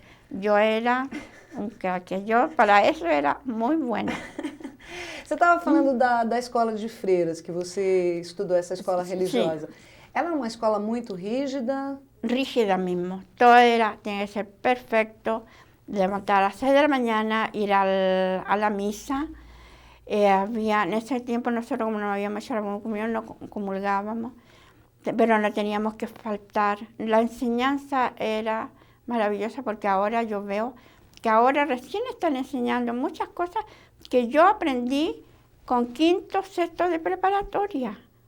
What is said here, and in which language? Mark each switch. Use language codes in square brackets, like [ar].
[es] Yo era para eso era muy buena. [pt] Você estava falando da escola de freiras, que você estudou essa escola religiosa. Sim. Ela é uma escola muito rígida? [es] rígida mismo. Todo tiene que ser perfecto. Levantar a las 6 de la mañana, ir a la misa. En ese tiempo nosotros, como no habíamos hecho la comunión, no comulgábamos, pero no teníamos que faltar. La enseñanza era maravillosa porque ahora yo veo que ahora recién están enseñando muchas cosas que yo aprendí con quinto, sexto de preparatoria.